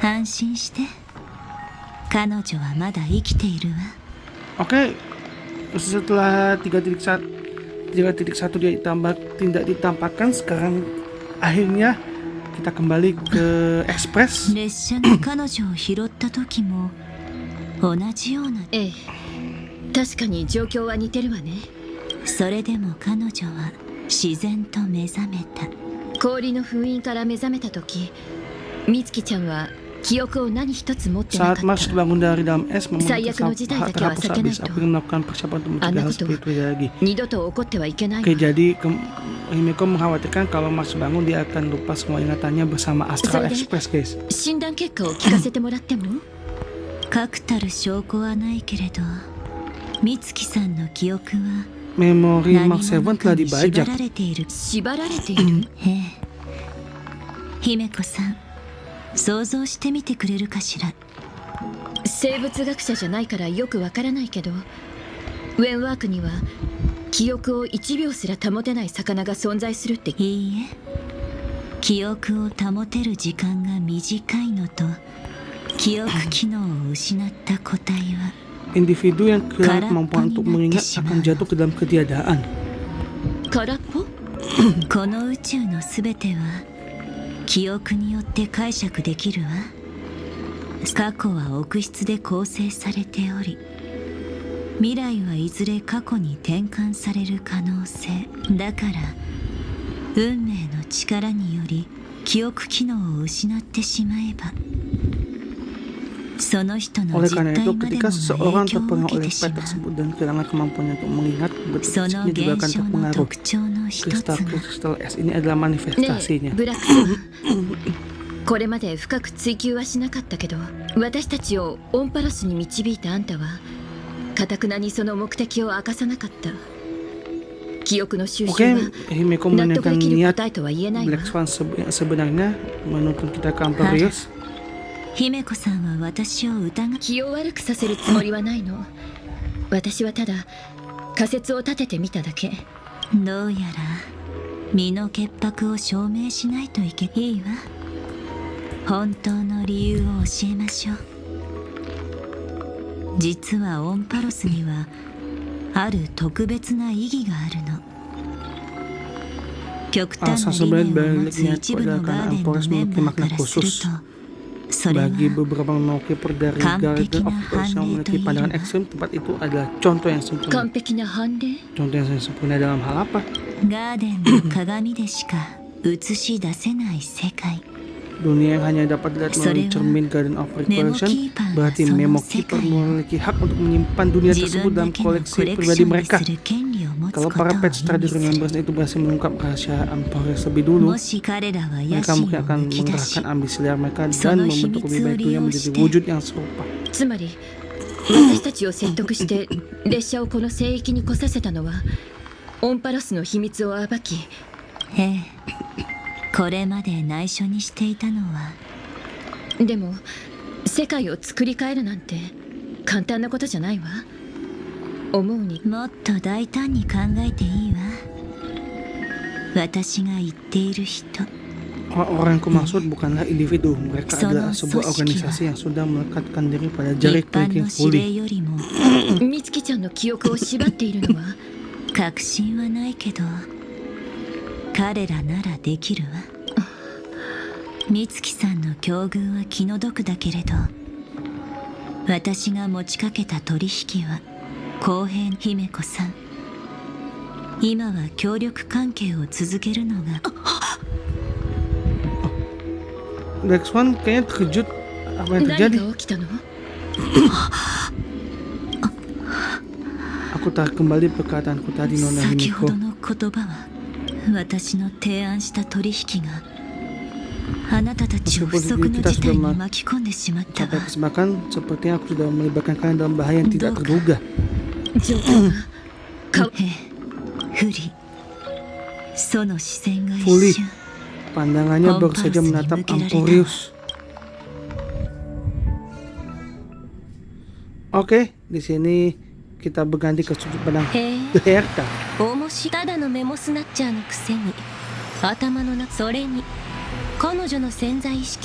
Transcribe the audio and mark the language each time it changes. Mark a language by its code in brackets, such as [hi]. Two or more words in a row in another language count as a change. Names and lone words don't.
[ja] 心して。彼女はまだ生きているわ。 [id] Oke, setelah 3.1 dia tidak ditampakkan, sekarang akhirnya kita kembali ke Express. [ja] 列車が彼女を拾った時も同じような。ええ、確かに状況は似てるわね。それでも彼女は自然と目覚めた。氷の封印から目覚めた時、美月ちゃんは記憶を何一つ持ってなかっ [id] Saat Mars [ja] た。 [id] bangun dari dalam es, memenuhi [ja] 最悪の事態だけは [id] terhapus [ja] 避けない [id] habis [ja] と。 [id] April melakukan persiapan untuk [ja] あん [id] mencegah [ja] な [id] hal [ja] ことは [id] seperti itu lagi. [ja] 二度と起こってはいけないわ。 [id] Oke, jadi Himeko mengkhawatirkan kalau Mars bangun dia akan lupa semua ingatannya bersama Astral Sorry. Express, guys. [ja] 診断結果を聞かせてもらっても？確たる証拠はないけれど、美月さんの記憶は [id] Memori [ja] 何 [id] Mark 7 [ja] 者 [id] telah [ja] かに縛 [id] dibajak. [ja] られている。縛られている？ええ。姫子さん、想像してみてくれるかしら。生物学者じゃないからよくわからないけど、ウェンワークには記憶を1秒すら保てない魚が存在するって。いいえ、記憶を保てる時間が短いのと、記憶機能を失った個体は [id] Individu yang kehilangan kemampuan untuk mengingat akan jatuh ke dalam ketiadaan. [ja] 空っぽ？この宇宙のすべては記憶によって解釈できるわ。過去は憶室で構成されており、未来はいずれ過去に転換される可能性だから、運命の力により記憶機能を失ってしまえば、その人の [id] Oleh [ja] 実 [id] karena [ja] 体 [id] itu, [ja] まで [id] ketika [ja] も [id] seseorang [ja] 影響を [id] terpengaruh [ja] 受け [id] oleh [ja] てし [id] pet [ja] まう。 [id] tersebut dan kehilangan kemampuannya untuk mengingat, [ja] その [id] fisiknya juga [ja] 現 [id] akan [ja] 象の [id] terpengaruh. [ja] 特徴の一つが [id] Kristal es ini adalah [ja] ね [id] manifestasinya. [ja] え、ブラックさん。これまで深く追求はしなかったけど、私たちをオンパロスに導いたあんたは頑なにその目的を明かさなかった。記憶の収集 [id] Oke, [ja] は [id] Himeko [ja] 納得 [id] menanyakan [ja] できる [id] niat [ja] 答えとは言えないわ。 [id] Black Swan sebenarnya menuntun kita ke Amperius. [ja] 姫子さんは私を疑う。気を悪くさせるつもりはないの。私はただ仮説を立ててみただけ。どうやら身の潔白を証明しないといけいいわ。本当の理由を教えましょう。実はオンパロスにはある特別な意義があるの。極端な理念を持つ一部のガーデンのメンバーからすると、それは [id] Bagi beberapa pemakai dari Garden of Course yang memiliki pandangan ekstrim, tempat itu adalah contoh yang sempurna. [ja] 完璧な判例？ [id] Contoh yang sempurna dalam hal apa? [ja] ガーデンの鏡でしか映し出せない世界。 [id] Dunia yang hanya dapat dilihat melalui cermin Garden of Recreation, berarti Memo Keeper memiliki hak untuk menyimpan dunia tersebut dalam koleksi pribadi mereka. Kalau para pet Study Remembrance itu berhasil mengungkap rahasia Amperius lebih dulu, mereka mungkin akan mengerahkan ambisi liar mereka dan membentuk lebih baik dunia menjadi wujud yang serupa. [ja] つまり私たちを説得して列車をこの聖域に来させたのはオンパロスの秘密を暴き。ええ、これまで内緒にしていたのは。でも世界を作り変えるなんて簡単なことじゃないわ。思うにもっと大胆に考えていいわ。私が言っている人。 [id] Orang yang kumaksud bukanlah individu, mereka adalah sebuah organisasi yang sudah melekatkan diri pada jari [ja] 一般 [id] kelingking [ja] の指令 Fully. よりも美月ちゃんの記憶を縛っているのは確信はないけど、彼らならできるわ。美月さんの境遇は気の毒だけれど、私が持ちかけた取引は公平。姫子さん、今は協力関係を続けるのが。 [id] Black Swan kayaknya terkejut apa yang [ja] 何 [id] terjadi. [ja] が起きたの？ [id] Aku tarik kembali perkataanku tadi, Nona [ja] 先ほ [id] Himeko. [ja] どの言葉は私の提案した取引があなたたちを不測の事態に巻き込んでしまったわ。 [id] Sampai kesempatan sepertinya aku sudah melibatkan kalian dalam bahaya yang tidak terduga. [ja] 状況がええ、不利。その視線が一 Fully. 瞬。 [id] Pandangannya baru saja menatap Amperius. Oke, di sini kita berganti ke sudut pandang Herta. [ja] ただのメモスナッチャーのくせに頭の中、それに彼女の潜在意識